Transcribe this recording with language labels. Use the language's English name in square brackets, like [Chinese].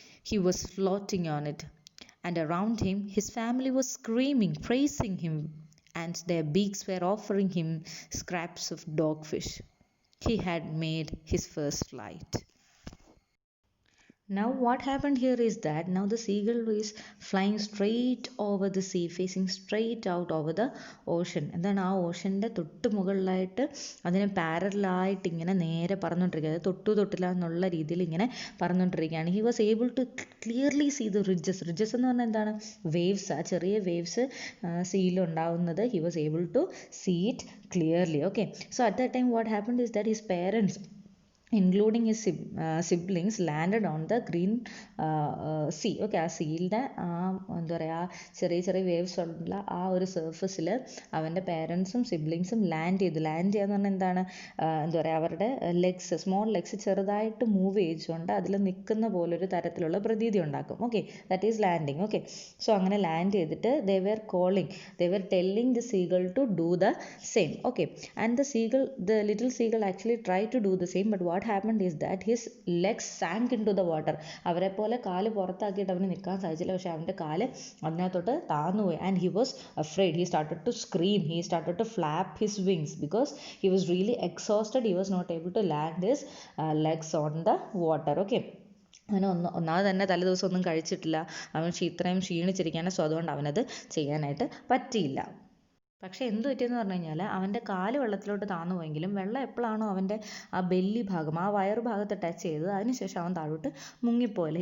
[English] He was floating on it, and around him his family was screaming, praising him, and their beaks were offering him scraps of dogfish. He had made his first flight. Now, what happened here is that now the seagull is flying straight over the sea, facing straight out over the ocean. [Malayalam] എന്താണ് ആ ഓഷൻ്റെ തൊട്ട് മുകളിലായിട്ട് അതിന് പാരലായിട്ട് ഇങ്ങനെ നേരെ പറന്നുകൊണ്ടിരിക്കുക, അത് തൊട്ടില്ല എന്നുള്ള രീതിയിൽ ഇങ്ങനെ പറന്നുകൊണ്ടിരിക്കുകയാണ്. [English] He was able to clearly see the ridges. [Malayalam] Ridges എന്ന് പറഞ്ഞാൽ എന്താണ്? വേവ്സ്, ആ ചെറിയ waves സീയിലുണ്ടാവുന്നത്. [English] He was able to see it clearly. Okay, so at that time what happened is that his parents including his siblings landed on the green sea. [Malayalam] Okay, ആ സീലിൻ്റെ എന്താ പറയുക, ചെറിയ ചെറിയ വേവ്സ് ഉള്ള ആ ഒരു സർഫസിൽ അവൻ്റെ പേരൻസും സിബ്ലിങ്സും ലാൻഡ് ചെയ്യുക എന്ന് പറഞ്ഞാൽ എന്താണ്, എന്താ പറയുക, അവരുടെ ലെഗ്സ്, സ്മോൾ ലെഗ്സ് ചെറുതായിട്ട് മൂവ് ചെയ്തുകൊണ്ട് അതിൽ നിൽക്കുന്ന പോലൊരു തരത്തിലുള്ള പ്രതീതി ഉണ്ടാക്കും. [English] Okay, that is landing. Okay, so [Malayalam] അങ്ങനെ ലാൻഡ് ചെയ്തിട്ട് [English] they were telling the seagull to do the same. Okay, and the little seagull actually tried to do the same, but what happened is that his legs sank into the water. [Malayalam] അവരെ പോലെ കാല് പുറത്താക്കിയിട്ട് അവന് നിൽക്കാൻ സാധിച്ചില്ല, പക്ഷെ അവൻ്റെ കാല് അതിനകത്തോട്ട് താന്നുപോയി. [English] And he was afraid. He started to scream. He started to flap his wings because he was really exhausted. He was not able to land his legs on the water. [Malayalam] Okay, അവന് ഒന്നാമത് തന്നെ തലേദിവസം ഒന്നും കഴിച്ചിട്ടില്ല, അവൻ ഇത്രയും ക്ഷീണിച്ചിരിക്കുകയാണ്. So അതുകൊണ്ട് അവനത് ചെയ്യാനായിട്ട് പറ്റിയില്ല. പക്ഷേ എന്ത് പറ്റിയെന്ന് പറഞ്ഞു കഴിഞ്ഞാൽ അവൻ്റെ കാല് വെള്ളത്തിലോട്ട് താന്നു പോയെങ്കിലും വെള്ളം എപ്പോഴാണോ അവൻ്റെ ആ ബെല്ലി ഭാഗം, ആ വയറ് ഭാഗത്ത് ടച്ച് ചെയ്തത്, അതിനുശേഷം അവൻ താഴോട്ട് മുങ്ങിപ്പോയില്ല.